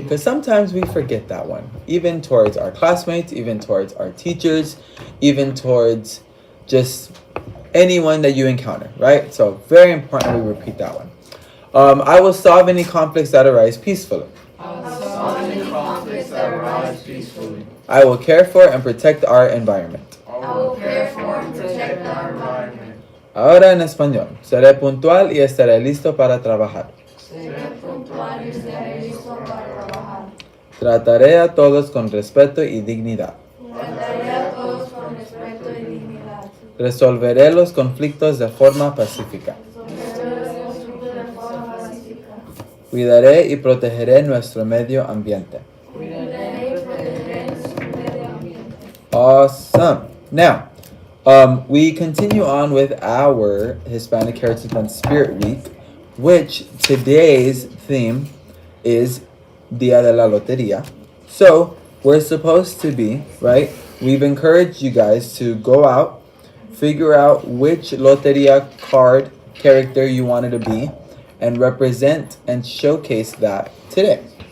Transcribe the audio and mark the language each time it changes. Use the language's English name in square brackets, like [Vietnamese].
[English] Because sometimes we forget that one. Even towards our classmates, even towards our teachers, even towards just anyone that you encounter, right? So very important we repeat that one. I will solve any conflicts that arise peacefully. I will solve any conflicts that arise peacefully. I will care for and protect our environment. I will care for and protect our environment. [Spanish] Ahora en español. Seré puntual y estaré listo para trabajar. Seré puntual y estaré listo para trabajar. Trataré a todos con respeto y dignidad. Trataré a todos con respeto y dignidad. Resolveré los conflictos de forma pacífica. Resolveré los conflictos de forma pacífica. Cuidaré y protegeré nuestro medio ambiente. Cuidaré y protegeré nuestro medio ambiente. [English] Awesome. Now, we continue on with our Hispanic Heritage Month Spirit Week, which today's theme is Dia de la Loteria. So we're supposed to be, right? We've encouraged you guys to go out, figure out which Loteria card character you wanted to be, and represent and showcase that today.